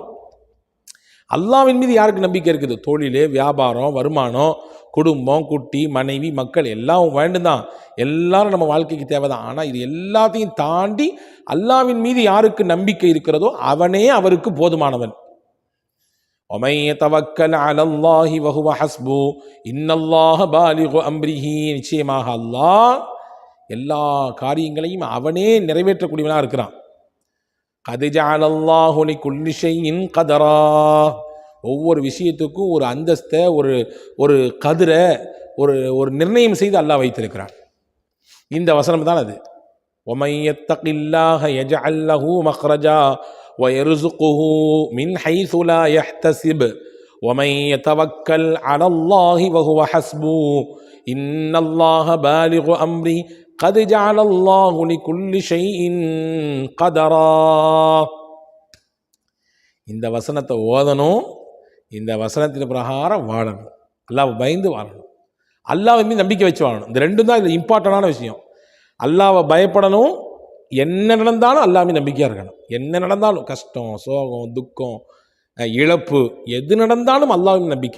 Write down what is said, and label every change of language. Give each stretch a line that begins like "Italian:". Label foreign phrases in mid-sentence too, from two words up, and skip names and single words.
Tamil: அல்லாஹ்வின் மீது யாருக்கு நம்பிக்கை இருக்குது? தொழில், வியாபாரம், வருமானம், குடும்பம், குட்டி, மனைவி, மக்கள் எல்லாம் வேண்டும் தான், எல்லாரும் நம்ம வாழ்க்கைக்கு தேவைதான். ஆனால் இது எல்லாத்தையும் தாண்டி அல்லாஹ்வின் மீது யாருக்கு நம்பிக்கை இருக்கிறதோ அவனே அவருக்கு போதுமானவன்.
Arabic: وَمَن يَتَوَكَّلْ عَلَى اللَّهِ وَهُوَ حَسْبُهُ إِنَّ اللَّهَ بَالِغُ أَمْرِهِ,
Tamil: நிச்சயமாக அல்லாஹ் எல்லா காரியங்களையும் அவனே நிறைவேற்றக்கூடியவனாக இருக்கிறான்.
Arabic: قَدْ جَعَلَ اللَّهُ لِكُلِّ شَيْءٍ قَدْرًا,
Tamil: ஒவ்வொரு விஷயத்துக்கும் ஒரு அந்தஸ்தை, ஒரு கதிரை, ஒரு நிர்ணயம் செய்து அல்லாஹ் வைத்திருக்கிறான். இந்த வசனம் தான் அது.
Arabic: وَمَن يَتَّقِ اللَّهَ يَجْعَل لَّهُ مَخْرَجًا وَيَرْزُقْهُ مِنْ حَيْثُ لَا يَحْتَسِبُ وَمَن يَتَوَكَّلْ عَلَى اللَّهِ وَهُوَ حَسْبُهُ إِنَّ اللَّهَ بَالِغُ أَمْرِهِ قَدْ جَعَلَ اللَّهُ لِكُلِّ شَيْءٍ قَدْرًا.
Tamil: இந்த வசனத்தை ஓதணும், இந்த வசனத்தின் பிரகாரம் வாழணும், அல்லாஹ்வை பயந்து வாழணும், அல்லாஹ்வை மீது நம்பிக்கை வச்சு வாழணும். இந்த ரெண்டும் தான் இதில் இம்பார்ட்டண்டான விஷயம். அல்லாஹ்வை பயப்படணும், என்ன நடந்தாலும் அல்லாஹ் மீது நம்பிக்கையாக இருக்கணும். என்ன நடந்தாலும், கஷ்டம், சோகம், துக்கம், இழப்பு, எது நடந்தாலும் அல்லாஹ் மீது நம்பிக்கை.